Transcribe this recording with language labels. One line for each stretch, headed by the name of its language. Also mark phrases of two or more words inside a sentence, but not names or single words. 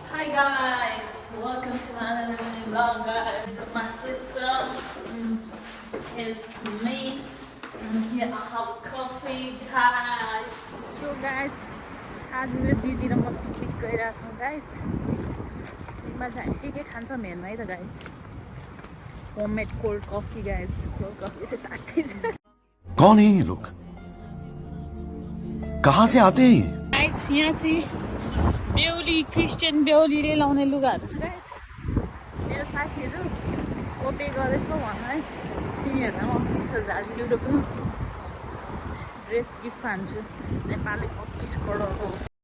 English: guys, welcome to another mini vlog guys. So my sister is me and here I have coffee guys. So guys,
Nepali: आज मेरो दिदी र म पिकनिक गइरहेको छौँ guys. पिकनिकमा चाहिँ के खान्छौँ हेर्नु है त guys.
English: Homemade cold coffee guys. Cold coffee
Nepali: त तातै छ.
Hindi: कौन है ये लोग? कहाँ से आते हैं?
Nepali: Guys, यहाँ चाहिँ बेहुली क्रिस्चियन बेहुलीले लाउने लुगाहरू छ गाइस. मेरो साथीहरू कोपे गरेछ भन है. तिनीहरूलाई म 20,000 युरोको
English: dress gift
Nepali: खान्छु. नेपाली 25 करोड हो.